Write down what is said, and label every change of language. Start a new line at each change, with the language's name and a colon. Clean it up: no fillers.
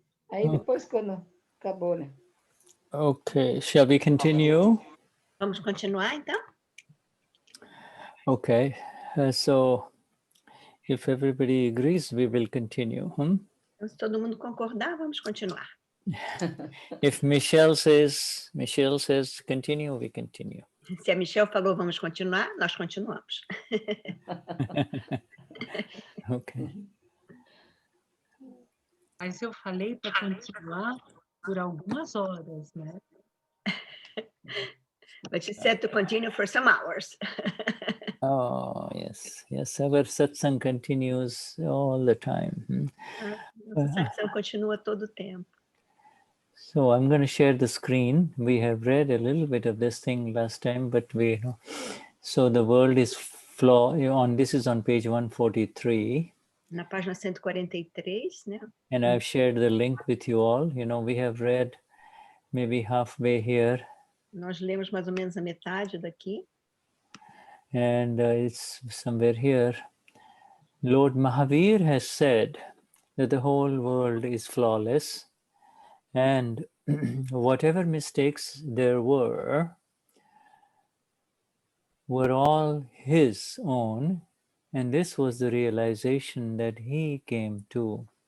Portuguese: Aí depois quando acabou, né?
English: Okay, shall we continue?
Portuguese: Vamos continuar, então?
English: Okay, so if everybody agrees, we will continue.
Portuguese: Então, se todo mundo concordar, vamos continuar.
English: If Michelle says continue, we continue.
Portuguese: Se a Michelle falou vamos continuar, nós continuamos.
English: Okay.
Portuguese: Mas eu falei para continuar por algumas horas, né?
English: But she said to continue for some hours. Oh, yes. Yes, our satsang continues all the time.
Portuguese: Nossa satsang continua todo o tempo.
English: So I'm going to share the screen. We have read a little bit of this thing last time, but so the world is this is on page 143.
Portuguese: Na página 143, né?
English: And I've shared the link with you all. We have read maybe halfway here.
Portuguese: Nós lemos mais ou menos a metade daqui.
English: And it's somewhere here. Lord Mahavir has said that the whole world is flawless, and whatever mistakes there were all his own, and this was the realization that he came to.